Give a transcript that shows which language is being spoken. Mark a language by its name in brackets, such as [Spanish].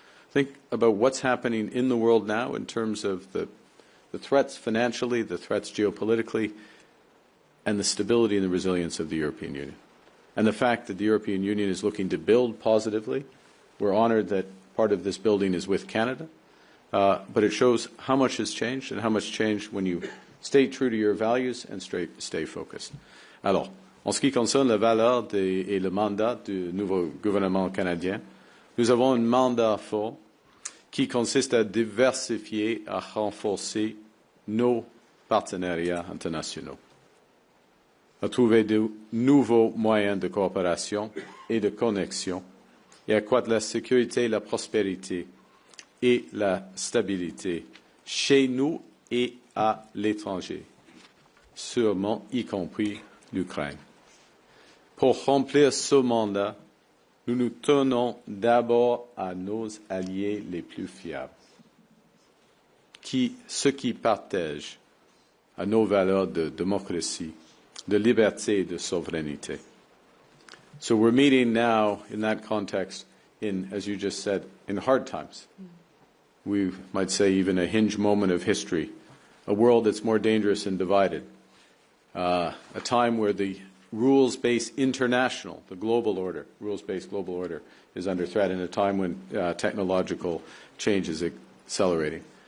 [English] Think about what's happening in the world now in terms of the threats financially, the threats geopolitically, and the stability and the resilience of the European Union. And the fact that the European Union is looking to build positively. We're honored that part of this building is with Canada. But it shows how much has changed and how much changed when you stay true to your values and stay focused. [French] Alors, en ce qui concerne la valeur et le mandat du nouveau gouvernement canadien, nous avons un mandat fort qui consiste à diversifier, à renforcer nos partenariats internationaux, à trouver de nouveaux moyens de coopération et de connexion et accroître la sécurité, la prospérité et la stabilité chez nous et à l'étranger, sûrement y compris l'Ukraine. Pour remplir ce mandat, nous nous tenons d'abord à nos alliés les plus fiables, ceux qui partagent à nos valeurs de démocratie, de liberté et de souveraineté. [English] So we're meeting now in that context in, as you just said, in hard times. We might say even a hinge moment of history, a world that's more dangerous and divided, a time where the rules-based international, the global order, rules-based global order is under threat, in a time when technological change is accelerating.